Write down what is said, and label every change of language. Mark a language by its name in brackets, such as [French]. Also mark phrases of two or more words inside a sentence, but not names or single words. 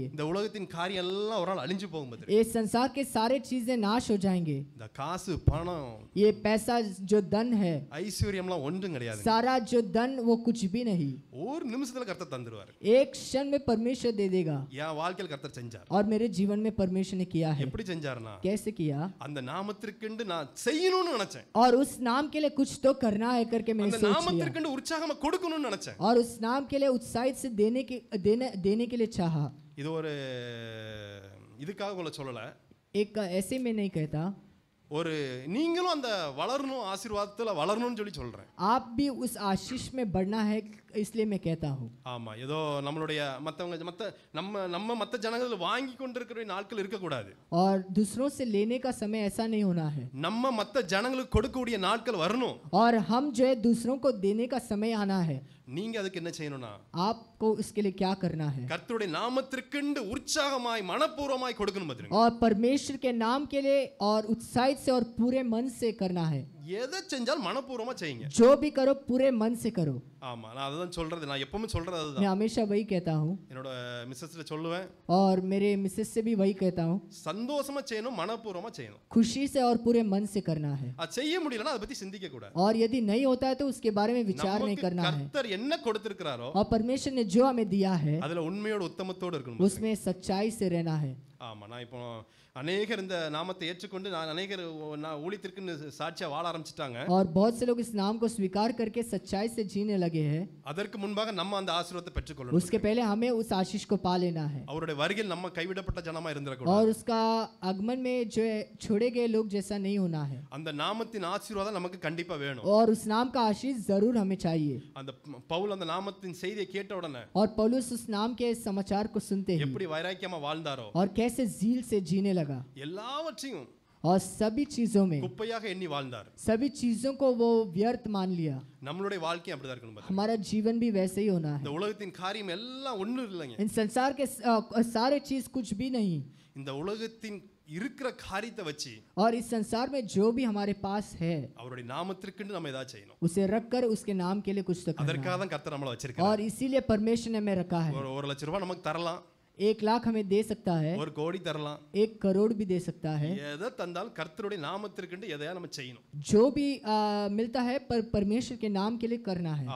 [Tamil] இந்த உலகத்தின் காரியம் எல்லாம் ஒரு நாள் அழிஞ்சு போகும் பத்திரம். [Hindi] ये संसार के सारे चीजें नाश हो जाएंगे। [Tamil] இந்த காசு பணம் [Hindi] ये पैसा जो धन है [Tamil] ஐஸ்வர்யம்லாம் ஒன்றும் கிடையாது. [Hindi] सारा जो धन वो कुछ भी नहीं। [Tamil] ஒரு நிமிஷத்துல கர்த்தர் தந்துருவாரு. [Hindi] एक क्षण में परमेश्वर दे देगा। [Tamil] என் வாழ்க்கையில் கர்த்தர் செஞ்சார். [Hindi] और मेरे जीवन में परमेश्वर ने किया है। [Tamil] எப்படி செஞ்சாருன்னா [Hindi] कैसे किया? [Tamil] அந்த நாமத்திற்குண்டு நான் செய்யணும்னு நினைச்சேன். [Hindi] और उस नाम के लिए कुछ तो करना है करके मैंने [Tamil] அந்த [Hindi] सोच लिया [Tamil] நாமத்திற்குண்டு உற்சாகமா கொடுக்கணும்னு நினைச்சேன். [Hindi] और उस नाम के लिए उत्साहित से देने के लिए चाहा। [Tamil] இது ஒரு இதுக்காக உங்களை சொல்லல. [Hindi] एक ऐसे में नहीं कहता, [Tamil] ஒரு நீங்களும் அந்த வளரணும் ஆசீர்வாதத்துல வளரணும்னு சொல்லி சொல்றேன். [Hindi] आप भी उस आशीष में बढ़ना है इसलिए मैं कहता हूँ। [Tamil] ஆமா, ஏதோ நம்மளுடைய மத்த ஜனங்கள் வாங்கி கொண்டிருக்கிற நாட்கள் இருக்க கூடாது. [Hindi] और दूसरों से लेने का समय ऐसा नहीं होना है। [Tamil] நம்ம மத்த ஜனங்களுக்கு கொடுக்கக்கூடிய நாட்கள் வரணும். [Hindi] और हम जो है दूसरों को देने का समय आना है। [Tamil] நீங்க அதுக்கு என்ன செய்யணும்னா [Hindi] आपको इसके लिए क्या करना है? [Tamil] கர்த்தருடைய நாமத்திற்குண்டு உற்சாகமாய் மனப்பூர்வமாய் கொடுக்கணும் பாத்தீங்க. [Hindi] और परमेश्वर के नाम के लिए और उत्साहित से और पूरे मन से करना है। [Tamil] எதை செஞ்சாலும் மனப்பூர்வமா செய்யுங்க. [Hindi] जो भी करो पूरे मन से करो। [Tamil] ஆமா, நான் அதுதான் சொல்றது. நான் எப்பவுமே சொல்றது [Hindi] मैं [Tamil] அதுதான். [Hindi] हमेशा वही कहता हूँ [Tamil] என்னோட மிஸ்ஸஸ்ல சொல்லுவேன். [Hindi] और मेरे मिसेस से भी वही कहता हूँ, [Tamil] சந்தோஷமா செய்யணும், மனப்பூர்வமா செய்யணும். [Hindi] खुशी से और पूरे मन से करना है। [Tamil] அது செய்ய முடியலன்னா அதை பத்தி சிந்திக்க கூடாது. [Hindi] और यदि नहीं होता है तो उसके बारे में विचार नहीं [Tamil] நமக்கு [Hindi] करना है। [Tamil] கர்த்தர் என்ன கொடுத்திருக்கிறாரோ [Hindi] और परमेश्वर ने जो हमें दिया है [Tamil] அதுல உண்மையோட உத்தமத்தோட இருக்கணும். [Hindi] उसमें सच्चाई से रहना है। [Tamil] ஆமா, நான் இப்போ அநேகர் இந்த நாமத்தை ஏற்றுக்கொண்டு அநேகர் ஊழியத்திற்கு சாட்சியா வாழ ஆரம்பிச்சிட்டாங்க. [Hindi] और बहुत से लोग इस नाम को स्वीकार करके सच्चाई से जीने लगे हैं। [Tamil] அதற்கு முன்பாக நம்ம அந்த ஆசீர்வாதத்தை பெற்றுக்கொள்ளணும். [Hindi] उसके पहले हमें उस आशीष को पा लेना है। [Tamil] அவருடைய வருகையில் நம்ம கைவிடப்பட்ட ஜனமா இருந்திரக்கூடாது. [Hindi] और उसका आगमन में जो है छोड़े गए लोग जैसा नहीं होना है। [Tamil] அந்த நாமத்தின் ஆசீர்வாதம் நமக்கு கண்டிப்பா வேணும். [Hindi] और उस नाम का आशीष जरूर हमें चाहिए। [Tamil] அந்த பவுல் அந்த நாமத்தின் செய்தியை கேட்ட உடனே [Hindi] और पौलुस उस नाम के समाचार को सुनते ही [Tamil] எப்படி வைராக்கியமா வாழ்ந்தாரோ [Hindi] और कैसे झील से जीने लगा [Tamil] எல்லாவற்றையும் [Hindi] और सभी चीजों में [Tamil] குப்பையாக எண்ணி வாழ்ந்தார். [Hindi] सभी चीजों को वो व्यर्थ मान लिया। [Tamil] நம்மளுடைய வாழ்க்கை அப்படிதான் இருக்கணும் பாத்தீங்க. [Hindi] हमारा जीवन भी वैसे ही होना है। [Tamil] இந்த உலகத்தின் காரியம் எல்லாம் ஒண்ணும் இல்லைங்க. [Hindi] इन संसार के सारे चीज कुछ भी नहीं। [Tamil] இந்த உலகத்தின் இருக்கிற காரியத்தை வச்சு [Hindi] और इस संसार में जो भी हमारे पास है [Tamil] அவருடைய நாமத்திற்குன்னு நம்ம ஏதாவது செய்யணும். [Hindi] उसे रखकर उसके नाम के लिए कुछ तो करना [Tamil] அதற்காக [Hindi] है। [Tamil] தான் கர்த்தர் நம்மள வச்சிருக்கார். [Hindi] और इसीलिए परमेश्वर ने हमें रखा है। [Tamil] ஒரு லட்சம் ரூபாய் நமக்கு தரலாம், [Hindi] 1 लाख हमें दे सकता है, [Tamil] ஒரு கோடி தரலாம், [Hindi] 1 करोड़ भी दे सकता है। [Tamil] எதை தந்தாலும் கர்த்தருடைய நாமத்திற்குன்னு எதையா நம்ம செய்யணும். [Hindi] जो भी मिलता है पर परमेश्वर के नाम के लिए करना है।